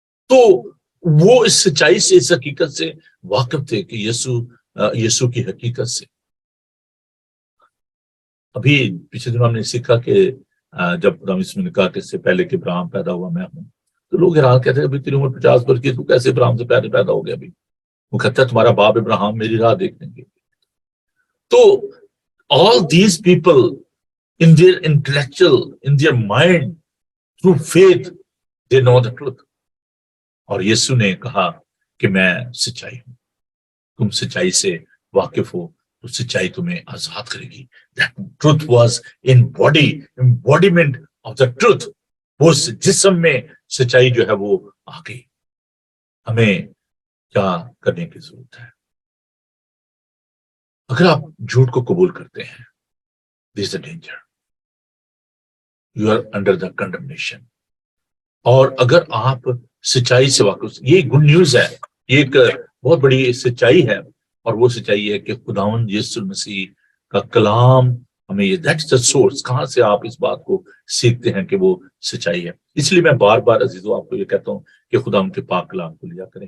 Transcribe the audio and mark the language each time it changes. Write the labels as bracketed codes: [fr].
[ur] تو وہ اس سچائی سے، اس حقیقت سے واقف تھے کہ یسوع کی حقیقت سے. ابھی پچھلے دنوں ہم نے سیکھا کہ جب خدا یسوع نے کہا کہ اس سے پہلے کہ ابراہیم پیدا ہوا میں ہوں، تو لوگ حیران کہتے ہیں ابھی تیری عمر 50 برس کی، تو کیسے ابراہیم سے پہلے پیدا ہو گیا؟ ابھی وہ کہتا ہے تمہارا باپ ابراہیم میری راہ دیکھنے کے. [en] تو all these people in their intellectual, in their mind, through faith, they know the truth. [ur] اور یسوع نے کہا کہ میں سچائی ہوں، تم سچائی سے واقف ہو تو سچائی تمہیں آزاد کرے گی. [en] That truth was embodiment of the truth. [ur] وہ جسم میں سچائی جو ہے وہ آ گئی. ہمیں کیا کرنے کی ضرورت ہے؟ اگر آپ جھوٹ کو قبول کرتے ہیں، [en] there is a danger. You are under the condemnation. [ur] اور اگر آپ سچائی سے واقف، یہ گڈ نیوز ہے، یہ ایک بہت بڑی سچائی ہے. اور وہ سچائی ہے کہ خداوند یسوع مسیح کا کلام ہمیں یہ [en] That's the source. [ur] کہاں سے آپ اس بات کو سیکھتے ہیں کہ وہ سچائی ہے؟ اس لیے میں بار بار عزیزو آپ کو یہ کہتا ہوں کہ خدا ان کے پاک کلام کو لیا کریں.